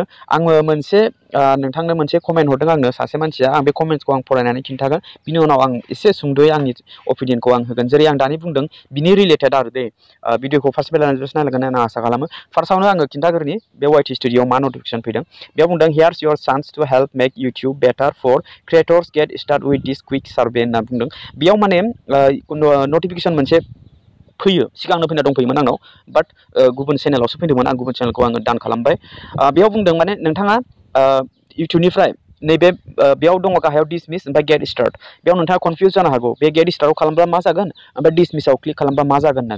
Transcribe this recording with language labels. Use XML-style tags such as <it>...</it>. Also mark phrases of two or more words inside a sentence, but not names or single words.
<brx>आङो नोंथांनो मोनसे कमेन्ट हरदों आंनो सासे मानसिया, आं बे कमेन्टसखौ आं फरायनानै खिन्थागोन। बिनि उनाव आं एसे सुंद'यै आंनि ओपिनियनखौ आं होगोन। जेरै आं दानि बुंदों, बिनि रिलेटेड आरो दे भिडियोखौ फार्स्ट नायलांगोन होनना आसा खालामो। फार्स्टआवनो आङो खिन्थाग्रोनि बे वाइटि स्टुडिय'आव मा नटिफिकेशन फैदों।</brx> <en>बेयाव बुंदों, here's your chance to help make YouTube better for creators, get started with this quick survey</en> <brx>होनना बुंदों। बेयाव माने नटिफिकेशन मोनसे फैयो, सिगांनो फैना दंफैयोमोन आंनाव, बाट गुबुन चेनेलावसो फैदोंमोन। आं गुबुन चेनेलखौ आङो दान खालामबाय। बेयाव बुंदों माने नोंथाङा यूट्यूबनिफ्राय नैबे बेयाव दङ गाहायाव डिसमिस, ओमफ्राय</brx> <en>get started.</en> <brx>बेयाव नोंथाङा कनफिउज जानो हागौ, बे</brx> <en>get started</en> <brx>खालामब्ला मा जागोन, ओमफ्राय डिसमिसाव क्लिक खालामबा मा जागोन होननानै।</brx>